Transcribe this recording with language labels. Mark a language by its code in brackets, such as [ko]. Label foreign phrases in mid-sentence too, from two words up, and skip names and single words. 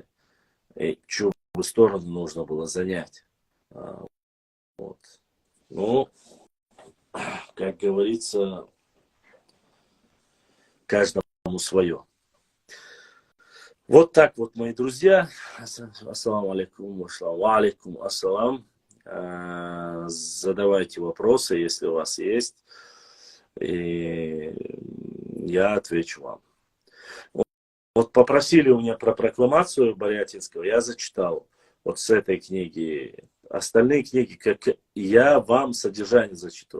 [ru] И чью бы сторону нужно было занять. Вот. Ну, как говорится, каждому свое. Вот так вот, мои друзья. [ar] السلام عليكم، عليكم السلام. [ru] Задавайте вопросы, если у вас есть. И я отвечу вам. Вот попросили у меня про прокламацию Борятинского, я зачитал. Вот с этой книги. Остальные книги, как я вам содержание зачитаю.